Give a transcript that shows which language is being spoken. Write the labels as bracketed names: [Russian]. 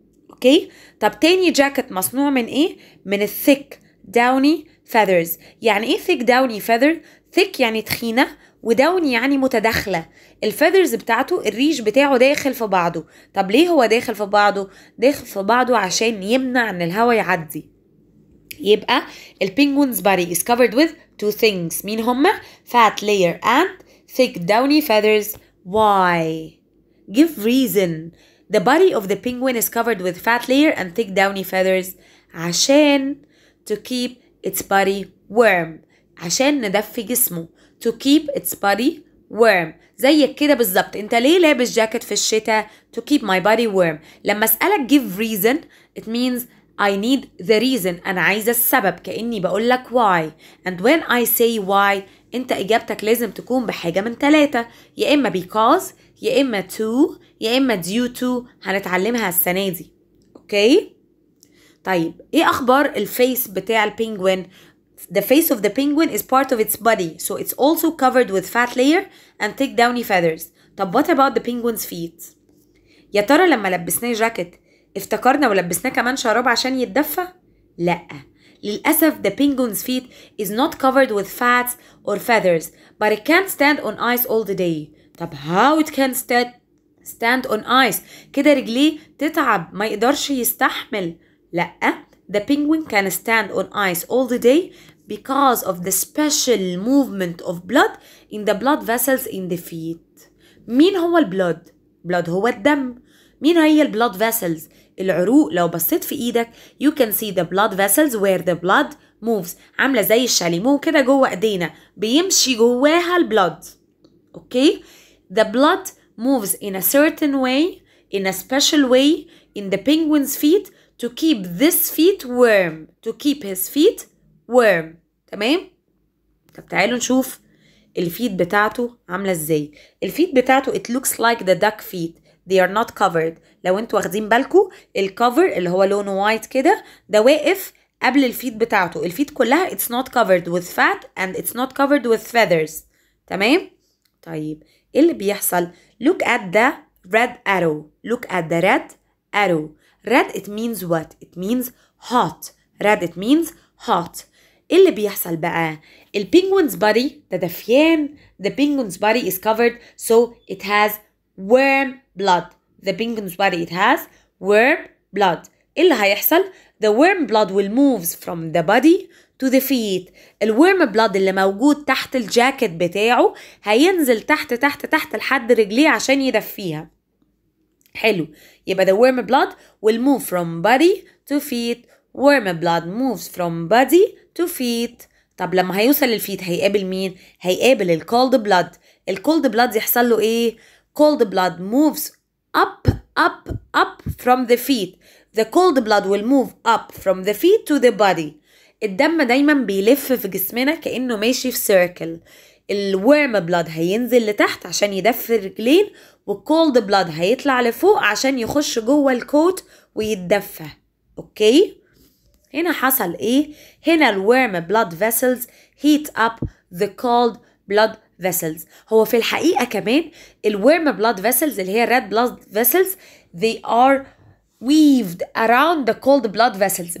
[Arabic] اوكي؟ طب تاني جاكيت مصنوع من ايه؟ من [English] thick downy feathers. [Arabic] يعني ايه [English] thick downy feather؟ [Arabic] thick يعني تخينة، وداوني يعني متداخلة. الفيذرز بتاعته الريش بتاعه داخل في بعضه. طب ليه هو داخل في بعضه؟ داخل في بعضه عشان يمنع ان الهواء يعدي. يبقى [English] البينجوين's body is covered with 2 things. [Arabic] مين هما؟ [English] fat layer and thick downy feathers. Why? Give reason. The body of the penguin is covered with fat layer and thick downy feathers [Arabic] عشان [English] to keep its body warm. [Arabic] عشان ندفي جسمه. [English] To keep its body warm. [Arabic] زيك كده بالظبط. انت ليه لابس جاكيت في الشتاء؟ [English] To keep my body warm. [Arabic] لما اسألك [English] give reason it means I need the reason. [Arabic] أنا عايزة السبب، كأني بقولك why. [English] And when I say why [Arabic] انت إجابتك لازم تكون بحاجة من 3، يا إما because، يا إما to، يا إما due to. هنتعلمها السنة دي. اوكي؟ طيب ايه اخبار الفيس بتاع البينجوين؟ [English] The face of the penguin is part of its body, so it's also covered with fat layer and thick downy feathers. طب what about the penguin's feet؟ [Arabic] يا ترى لما لبسناه جاكيت افتكرنا ولبسناه كمان شراب عشان يتدفى؟ لأ، للأسف [English] the penguin's feet is not covered with fats or feathers, but it can't stand on ice all the day. [Arabic] طب [English] how it can stand on ice؟ [Arabic] كده رجليه تتعب ما يقدرش يستحمل. [English] لأ، the penguin can stand on ice all the day because of the special movement of blood in the blood vessels in the feet. [Arabic] مين هو البلود؟ blood هو الدم. مين هي البلود vessels؟ العروق. لو بصيت في ايدك [English] you can see the blood vessels where the blood moves. [Arabic] عاملة زي الشاليمو كده جوه ايدينا بيمشي جواها البلود. [English] Okay? the blood moves in a certain way, in a special way in the penguin's feet to keep this feet warm. To keep his feet warm. [Arabic] تمام؟ طب تعالوا نشوف الفيت بتاعته عاملة ازاي. [English] الفيت بتاعته it looks like the duck feet. They are not covered. [Arabic] لو انتوا واخدين بالكوا الكفر اللي هو لونه وايت كده ده واقف قبل الفيت بتاعته. الفيت كلها [English] it's not covered with fat and it's not covered with feathers. [Arabic] تمام؟ طيب ايه اللي بيحصل؟ [English] Look at the red arrow. Look at the red arrow. Red it means what? It means hot. Red it means hot. [Arabic] ايه اللي بيحصل بقى؟ البينجوين's body ده دفيان. [English] The penguin's body is covered so it has warm blood. The penguin's body it has warm blood. ايه اللي هيحصل؟ The warm blood will move from the body to the feet. [Arabic] الورم blood اللي موجود تحت الجاكيت بتاعه هينزل تحت تحت تحت لحد رجليه عشان يدفيها. حلو، يبقى [English] the warm blood will move from body to feet. warm blood moves from body to feet. [Arabic] طب لما هيوصل للفيت هيقابل مين؟ هيقابل الكولد بلاد. الكولد بلاد يحصل له ايه؟ [English] cold blood moves up from the feet. The cold blood will move up from the feet to the body. [Arabic] الدم دايما بيلف في جسمنا كأنه ماشي في سيركل. الورم بلاد هينزل لتحت عشان يدفي الرجلين، والكولد بلاد هيطلع لفوق عشان يخش جوه الكوت ويتدفى. اوكي؟ هنا حصل ايه؟ هنا الورم بلاد vessels heat up the cold blood vessels. هو في الحقيقة كمان الورم بلاد vessels اللي هي [English] red blood vessels they are weaved around the cold blood vessels.